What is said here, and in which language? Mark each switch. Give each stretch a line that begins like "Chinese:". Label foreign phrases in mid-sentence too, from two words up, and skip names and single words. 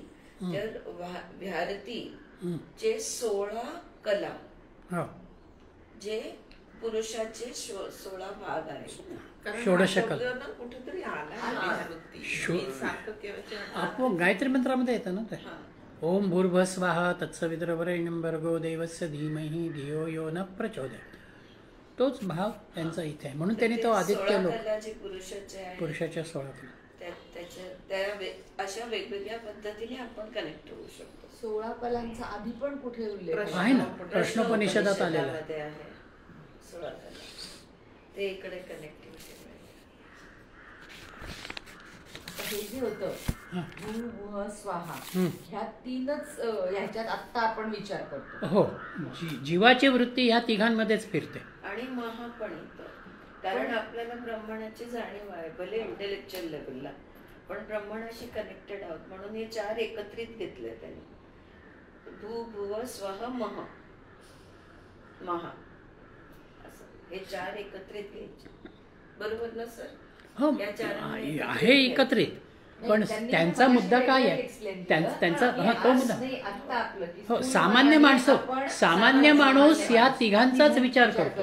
Marathi: तर व्याहृती चे 16 कला, जे पुरुषाचे 16 भाग आहेत. कुठेतरी आला गायत्री मंत्रामध्ये येतं ना ते.
Sanskrit: ओम भूर्भुवः स्वः तत्सवितुर्वरेण्यं भर्गो देवस्य धीमहि धियो यो न प्रचोदयात्.
Marathi: तोच भाव त्यांचा इथे आहे. म्हणून त्यांनी तो आदित्य लोक पुरुषाच्या 16 कला अशा वेगवेगळ्या पद्धतीने आपण कनेक्ट होऊ शकतो. 16 कलांचा आधी पण कुठे उल्लेख आहे ना, प्रश्नोपनिषदात आलेला आहे. 16 कला ते इकडे कनेक्टिव्हिटी. हे जे होतं
Sanskrit: भूर्भुवः स्वः,
Marathi: ह्या 3च ह्याच्यात आत्ता आपण विचार करतो. हो, जीवाची वृत्ती ह्या तिघांमध्येच फिरते. आणि महा पण येतं, कारण आपल्याला ब्रह्मांडाची जाणीव आहे, भले
English: intellectual levelला,
Marathi: पण ब्रह्मांडाशी कनेक्टेड आहोत. म्हणून हे 4 एकत्रित घेतले त्यांनी.
Sanskrit: भूर्भुवः स्वः महा,
Marathi: हे 4 एकत्रित घ्यायचे. बरोबर ना सर? हो, आहे एकत्रित, पण त्यांचा मुद्दा काय आहे? त्यांचा तो मुद्दा हो, सामान्य माणूस या तिघांचाच विचार करतो.